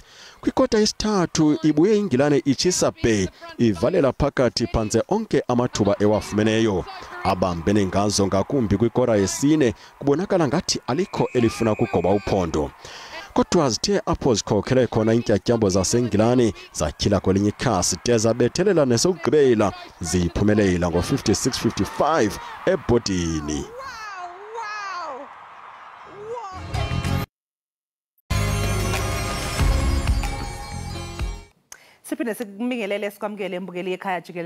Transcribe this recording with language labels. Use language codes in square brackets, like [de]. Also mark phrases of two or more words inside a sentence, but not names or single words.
[xh] Kwikota yesithathu ibuye iNgilane itshisa be ivalela phakathi phantse onke amathuba ewafumeneyo. Abambene ngazo ngakumbi kwikora yesine kubonakala ngathi alikho elifuna ukugoba uphondo. Kodwa zithe apho zikhokhele khona intyatyambo zaseNgilane zatyhila kwelinye ikhasi de zabethelela nesokugqibela ziphumelela ngo-56-55 ebhodini. [zu] Siphinde sikubingelele sikwamukele embukeli ekhaya Jikelele.